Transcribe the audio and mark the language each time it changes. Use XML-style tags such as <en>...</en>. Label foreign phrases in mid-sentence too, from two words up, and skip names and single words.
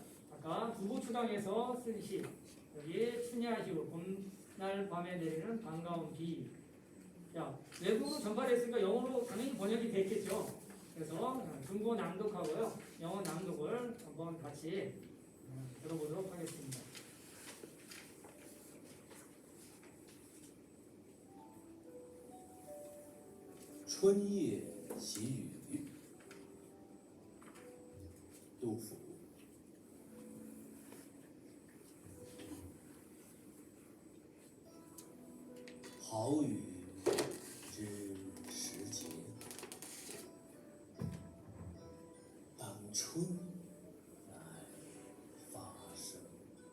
<ko>아까 두보 추당에서 쓴 시, 여기 춘야시우 봄날 밤에 내리는 반가운 비. 자, 외국어로 전파됐으니까 영어로 당연히 번역이 됐겠죠. 그래서 중국어 낭독하고요, 영어 낭독을 한번 같이 들어보도록 하겠습니다.</ko> <zh>春夜喜雨，杜甫。好雨知时节，当春来发生。</zh>